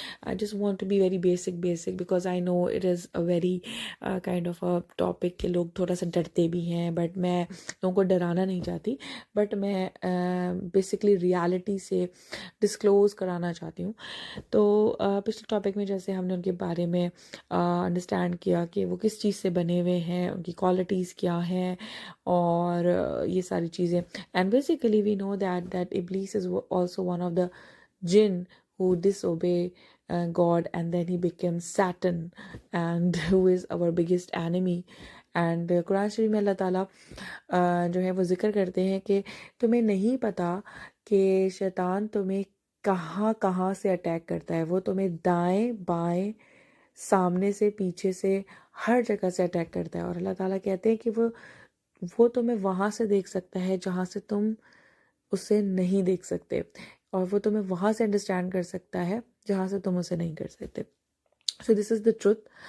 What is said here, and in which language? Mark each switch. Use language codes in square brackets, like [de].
[en] I just want to be very basic because I know it is a very kind of a topic [ur] کہ لوگ تھوڑا سا ڈرتے بھی ہیں، بٹ میں لوگوں کو ڈرانا نہیں چاہتی، بٹ میں بیسکلی ریالٹی سے ڈسکلوز کرانا چاہتی ہوں. تو پچھلے ٹاپک میں جیسے ہم نے ان کے بارے میں انڈرسٹینڈ کیا کہ وہ کس چیز سے بنے ہوئے ہیں، ان کی کوالٹیز کیا ہیں، اور یہ ساری چیزیں. [en] And basically we know that ابلیس is also one of the jinn who disobey God, and then he became Satan, and who is our biggest enemy. [ur] And قرآن شریف میں اللہ تعالیٰ جو ہے وہ ذکر کرتے ہیں کہ تمہیں نہیں پتہ کہ شیطان تمہیں کہاں کہاں سے اٹیک کرتا ہے. وہ تمہیں دائیں بائیں، سامنے سے، پیچھے سے، ہر جگہ سے اٹیک کرتا ہے. اور اللہ تعالیٰ کہتے ہیں کہ وہ تمہیں وہاں سے دیکھ سکتا ہے جہاں سے تم اسے نہیں دیکھ سکتے، اور وہ تمہیں وہاں سے انڈرسٹینڈ کر سکتا ہے جہاں سے تم اسے نہیں کر سکتے. [en] So this is the truth.